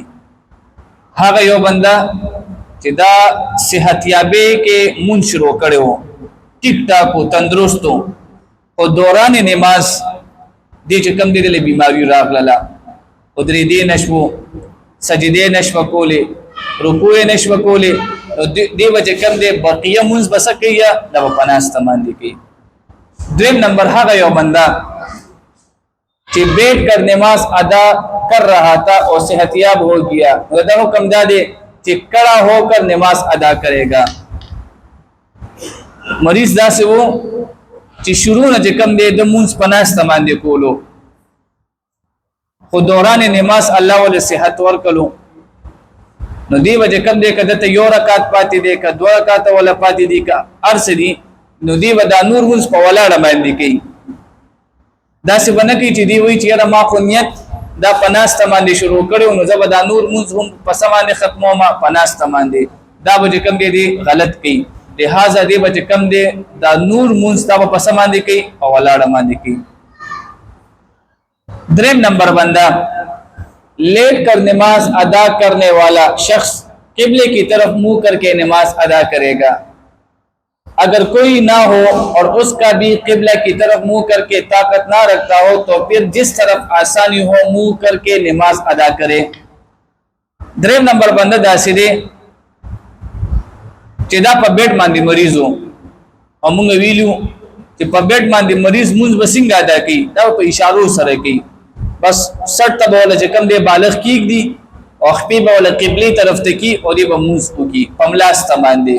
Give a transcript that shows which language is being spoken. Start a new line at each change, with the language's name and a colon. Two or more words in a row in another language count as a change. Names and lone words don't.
Pashto: هغه یو بنده چې دا صحتیابۍ کې مونځ شروع کړی و، ټیک ټاک و، تندرست و، خو دوران نماز دې چې کوم دی دلې بیماري راغلله، ودرېدې نه شوو، سجدې نه شوه کولی، رکوع یې نه شوه کولی. نو دې به چې کوم دی بقیه مونځ به څه کوي؟ دا به په ناسته باندې کوي. 3 نمبر هغه یو بندہ چې
Urdu: بیٹھ کر نماز ادا کر رہا تھا اور صحتیاب ہو گیا،
Pashto: دا حکم دا دے چې
Urdu: کڑا ہو کر نماز ادا کرے گا.
Pashto: مریض دا سے وہ چې شروع نه چې کم دی د مونځ په ناسته باندې کولو، خو دوران نماز الله ولې صحت ورکړو، نو دی به چې کم دی که دته 1 رکعت پاتې دی، که 2 رکعته ولا پاتې دي، که هر څه دي، نو دی به دا نور مونځ په ولاړه باندې کوي. داسې به نه کوي چې دی وایي چې یاره ما خو نیت دا په ناسته باندې شروع کړی نو زه به دا نور مونځ هم په څه باندې ختموم په ناسته باندې. دا به چې کوم دی غلط کوي. لہذا دی به چې کوم دی دا نور مونځ دا به په څه باندې کوي؟ په ولاړه باندې کوي.
Urdu: 3 نمبر بندہ لیٹ کر نماز ادا کرنے والا شخص قبلے کی طرف منہ کر کے نماز ادا کرے گا. اگر کوئی نہ ہو اور اس کا بھی قبلہ کی طرف منہ کر کے طاقت نہ رکھتا ہو تو پھر جس طرف آسانی ہو منہ کر کے نماز ادا کرے.
Pashto: 3 نمبر بندہ داسې دی چې دا په بیډ باندې مریض و او موږ ویلو چې په بیډ باندې مریض مونځ به څنګه ادا کوي؟ دا په اشارو سره کوي. بس سټ ته به ولا چې کوم دی بالغ کېږدي او خپې به ولا قبلې طرف ته کي او دی به مونځ وکړي په ملاسته باندې.